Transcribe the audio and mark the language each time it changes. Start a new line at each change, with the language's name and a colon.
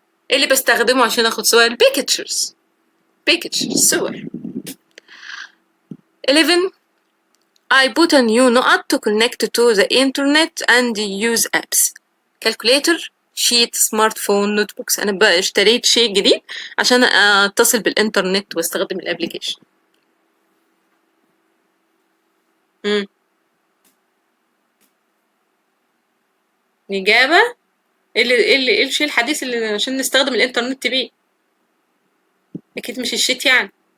Arabic: ايه اللي بستخدمه عشان اخد صور؟ pictures صور. 11.
English: I put a new نقط to connect to the internet and use apps. calculator, sheet, smartphone, notebooks.
Arabic: انا بقى اشتريت شيء جديد عشان اتصل بالانترنت واستخدم الابليكيشن. الإجابة ايه الشيء الحديث اللي عشان نستخدم الانترنت بيه؟ اكيد مش الشيت يعني.